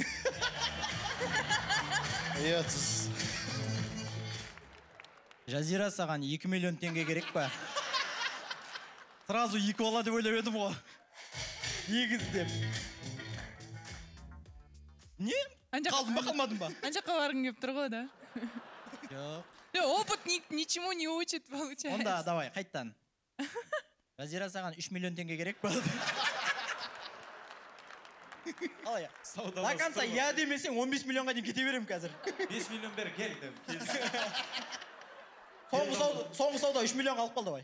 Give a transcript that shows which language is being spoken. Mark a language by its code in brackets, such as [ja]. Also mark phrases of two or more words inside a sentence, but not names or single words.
[kk] Жазира саған 2 миллион теңге керек па? Сразу 2 бала деп ойлап едім ғой. Егіз деп. Не? Қалдым ба, қалмадым ба? Анжаққа барғың кеп тұр ғой, да? Жоқ. [ru] Опыт ничему не учит, получается. [kk] Онда, давай, қайттан. Жазира саған 3 миллион теңге керек па? Алай, [ru] до конца я [kk] демесең 15 миллионға дейін кете берем қазір. 5 миллион бер, келдім. Соңғы сауда 3 миллионға алып қалды, бай.